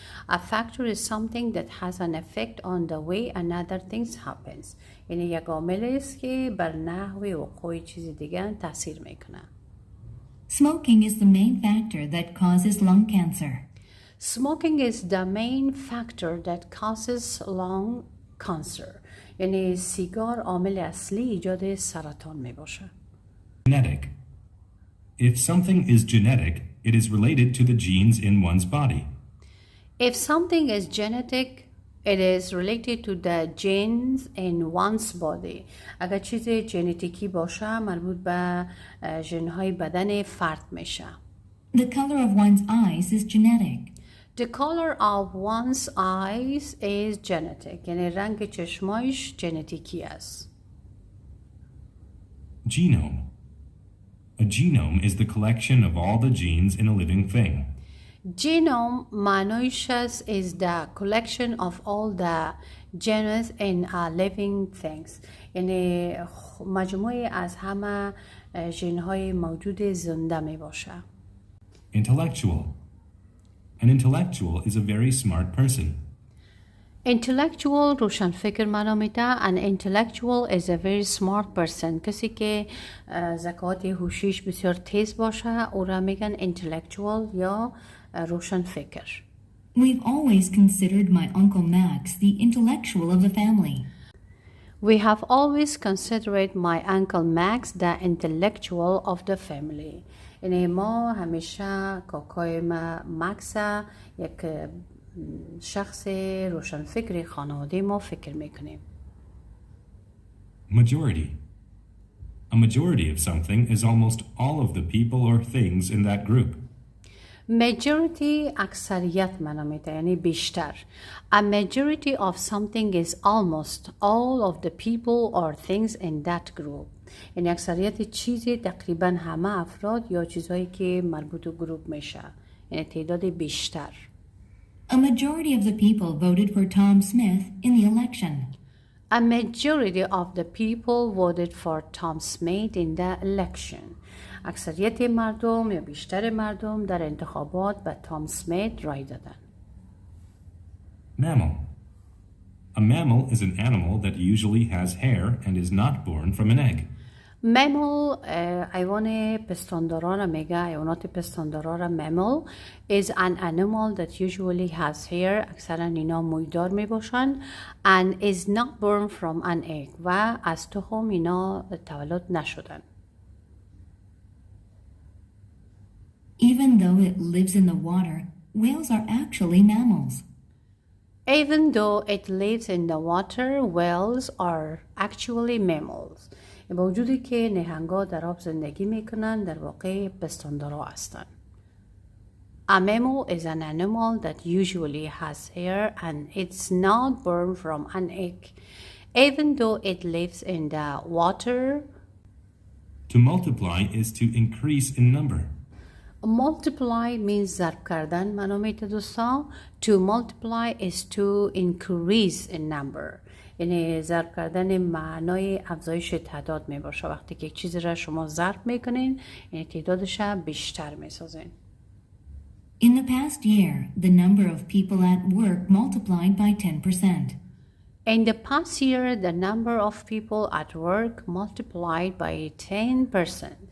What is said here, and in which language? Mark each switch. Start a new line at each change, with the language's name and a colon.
English: A factor is something that has an effect on the way another thing happens.
Persian: یعنی یک عاملی است که بر نحو وقوع چیزی دیگر تاثیر میکنه.
English: Smoking is the main factor that causes lung cancer. Smoking is the main factor that causes lung cancer.
Persian: یعنی سیگار عامل اصلی ایجاد سرطان می باشه.
English: Genetic. If something is genetic, it is related to the genes in one's body. If something is genetic, it is related to the genes in one's body.
Persian: اگر چیز ژنتیکی باشه مربوط به ژن‌های بدن فرد میشه.
English: The color of one's eyes is genetic. The color of one's eyes is genetic.
Persian: یعنی رنگ چشمایش ژنتیکی است.
English: Genome. A genome is the collection of all the genes in a living thing. Genome
Persian: معنایش است
English: is the collection of all the genes in a living things.
Persian: یعنی مجموعه از همه ژن‌های موجود زنده می باشه.
English: Intellectual. An intellectual is a very smart person.
Persian: Intellectual روشن فکر معنا میده.
English: An intellectual is a very smart person.
Persian: کسی که ذکاوت هوشیش بسیار تیز باشه او را میگن intellectual یا روشن فکر.
English: We've always considered my Uncle Max the intellectual of the family. We have always considered my Uncle Max the intellectual of the family.
Persian: یعنی ما همیشه کاکای ما مکس یک شخص روشن فکر خانواده ما فکر میکنیم.
English: Majority. A majority of something is almost all of the people or things in that group.
Persian: Majority اکثریت معنا میده یعنی بیشتر.
English: A majority of something is almost all of the people or things in that group.
Persian: یعنی اکثریت چیزی تقریبا همه افراد یا چیزهایی که مربوط به گروه میشه. یعنی تعداد بیشتر.
English: A majority of the people voted for Tom Smith in the election. A majority of the people voted for Tom Smith in the election.
Persian: اکثریت مردم یا بیشتر مردم در انتخابات به تام سمیت رای دادن.
English: Mammal. A mammal is an animal that usually has hair and is not born from an egg.
Persian: Mammal حیوان پستانداران میگه. حیوانات پستانداران
English: mammal is an animal that usually has hair.
Persian: اکثرا اینا مویدار میباشن
English: and is not born from an egg
Persian: و از تخم اینا تولد نشدن.
English: Even though it lives in the water, whales are actually mammals. Even though it lives in the water, whales are actually mammals.
Persian: با وجودی که نهنگا در آب زندگی میکنن در واقع پستاندارا هستن.
English: A mammal is an animal that usually has hair and it's not born from an egg. Even though it lives in the water. To multiply is to increase in number. Multiply means
Persian: ضرب کردن معنا میده دوستان.
English: To multiply is to increase in number.
Persian: یعنی ضرب کردن معنای افزایش تعداد می باشه. وقتی که یک چیزی را شما ضرب میکنین یعنی تعدادش بیشتر میسازین.
English: In the past year, the number of people at work multiplied by 10%. In the past year, the number of people at work multiplied by 10%.